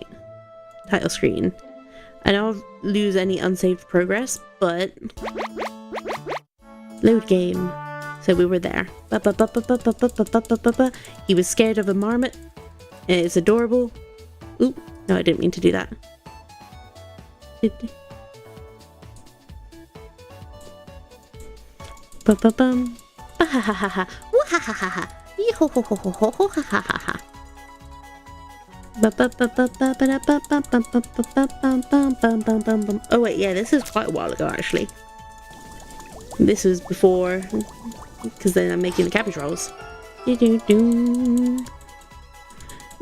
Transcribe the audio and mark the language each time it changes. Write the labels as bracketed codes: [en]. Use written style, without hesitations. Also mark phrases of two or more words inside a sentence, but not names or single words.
[en] Title screen. I know I'll lose any unsaved progress, but... Load game. So we were there. He was scared of a marmot. It's adorable. Oop, no, I didn't mean to do that. Ba-ba-bum. Ba-ha-ha-ha-ha. Wah-ha-ha-ha-ha. Yo-ho-ho-ho-ho-ho-ho-ha-ha-ha. Oh wait, yeah, this is quite a while ago actually. This was before, because then I'm making the cabbage rolls.